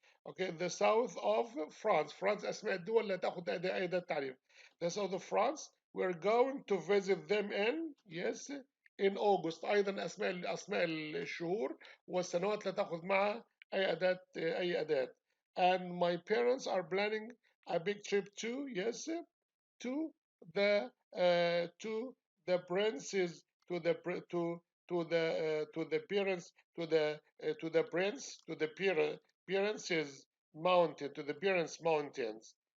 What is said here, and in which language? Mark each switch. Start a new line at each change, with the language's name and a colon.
English: Okay, the south of France.
Arabic: France أسماء الدول لا تأخذ أداة تعريف.
English: The south of France. We're going to visit them in August.
Arabic: أيضا أسماء الشهور والسنوات لا تأخذ معها أي أداة.
English: And my parents are planning a big trip to to the to the princes to the to the parents to the prince to the parents mountain to the parents mountains.